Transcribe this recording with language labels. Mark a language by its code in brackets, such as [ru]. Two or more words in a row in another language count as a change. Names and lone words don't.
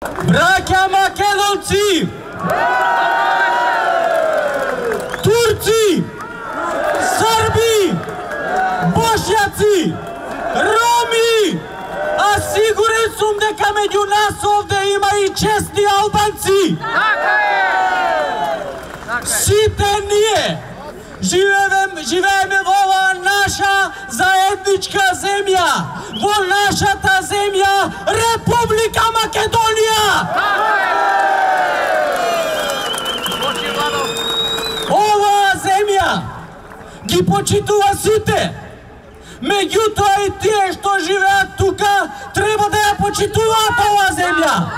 [sr] Braća Makedonci, Turci, Srbi, Bošnjaci, Romi, a siguran sam дека među nas ovde ima i čestni Albanci. [mk] Sите ние живееме во оваа наша заедничка земја, во нашата земја Република Македонија. Оваа земја ги почитува сите, меѓутоа и тие што живеат тука треба да ја почитуваат оваа земја.